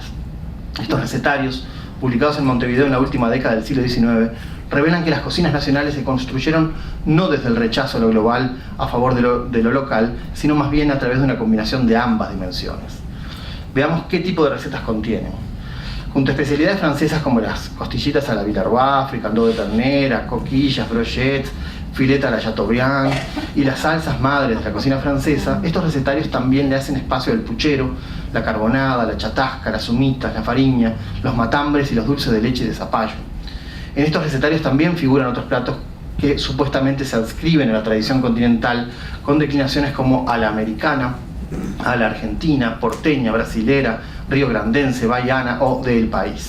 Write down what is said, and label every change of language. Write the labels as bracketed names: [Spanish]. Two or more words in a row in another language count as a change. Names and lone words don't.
[Spanish] Estos recetarios, publicados en Montevideo en la última década del siglo XIX, revelan que las cocinas nacionales se construyeron no desde el rechazo a lo global a favor de lo local, sino más bien a través de una combinación de ambas dimensiones. Veamos qué tipo de recetas contienen. Junto a especialidades francesas como las costillitas a la Villerroy, fricandó de ternera, coquillas, brochettes, fileta a la Chateaubriand y las salsas madres de la cocina francesa, estos recetarios también le hacen espacio al puchero, la carbonada, la chatasca, las humitas, la fariña, los matambres y los dulces de leche y de zapallo. En estos recetarios también figuran otros platos que supuestamente se adscriben a la tradición continental, con declinaciones como a la americana, a la argentina, porteña, brasilera, riograndense, baiana o del país.